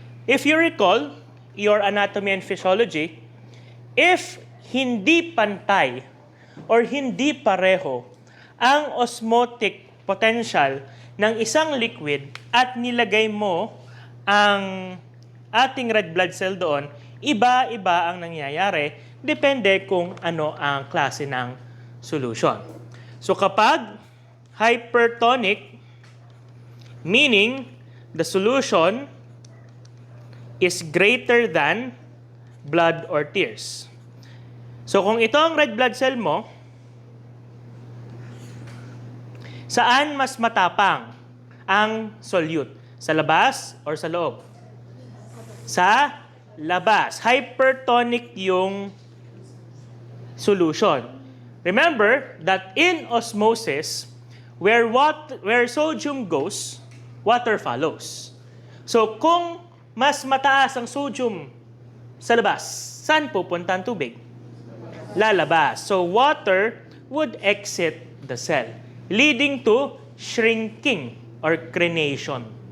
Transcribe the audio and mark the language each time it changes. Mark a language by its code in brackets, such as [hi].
[en] If you recall your anatomy and physiology, [tl] if hindi pantay or hindi pareho ang osmotic potential ng isang liquid at nilagay mo ang ating red blood cell doon, iba-iba ang nangyayari, depende kung ano ang klase ng solution. [en] So kapag hypertonic, meaning the solution is greater than blood or tears. [tl] So kung ito ang red blood cell mo, saan mas matapang ang solute? Sa labas or sa loob? Sa labas. Hypertonic yung solution. [en] Remember that in osmosis, where sodium goes, water follows. [tl] So kung mas mataas ang sodium sa labas, saan pupunta ang tubig? Lalabas. [en] So water would exit the cell, leading to shrinking or crenation.